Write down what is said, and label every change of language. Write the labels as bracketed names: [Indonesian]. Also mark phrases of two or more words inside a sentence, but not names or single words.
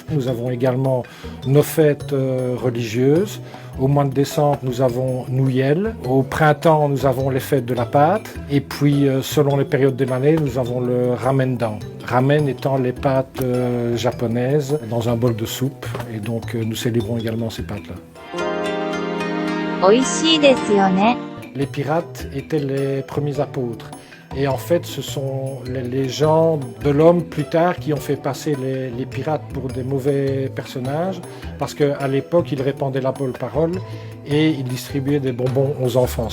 [French] Nous avons également nos fêtes religieuses. Au mois de décembre, nous avons Noël. Au printemps, nous avons les fêtes de la pâte. Et puis, selon les périodes de l'année, nous avons le ramendan. Ramen étant les pâtes japonaises dans un bol de soupe. Et donc, nous célébrons également ces pâtes-là. [Japanese] 美味しいですよね。 [French] Les pirates étaient les premiers apôtres. Et en fait, ce sont les gens de l'homme plus tard qui ont fait passer les pirates pour des mauvais personnages parce qu'à l'époque, ils répandaient la bonne parole et ils distribuaient des bonbons aux enfants.